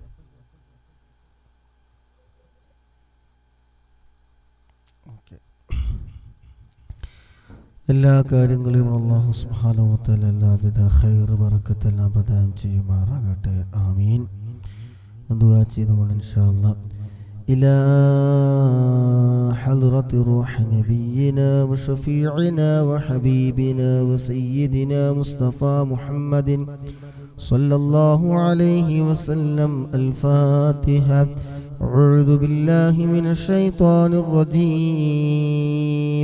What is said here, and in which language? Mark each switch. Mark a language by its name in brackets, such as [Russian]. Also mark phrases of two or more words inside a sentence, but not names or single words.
[Malayalam] ഓക്കെ. എല്ലാ കാര്യങ്ങളിലും [Arabic] الله سبحانه وتعالى [Malayalam] എല്ലാവിധ ഖൈർ ബറക്കത്തെല്ലാം പ്രദാനം ചെയ്യുമാറാകട്ടെ. ആമീൻ. ദുആ ചെയ്തുകൊണ്ട് [Arabic] إن شاء الله إلى حضرة روح نبينا وشفيعنا وحبيبنا وسيدنا مصطفى محمد صلى الله عليه وسلم. الفاتحة. أعوذ بالله من الشيطان الرجيم.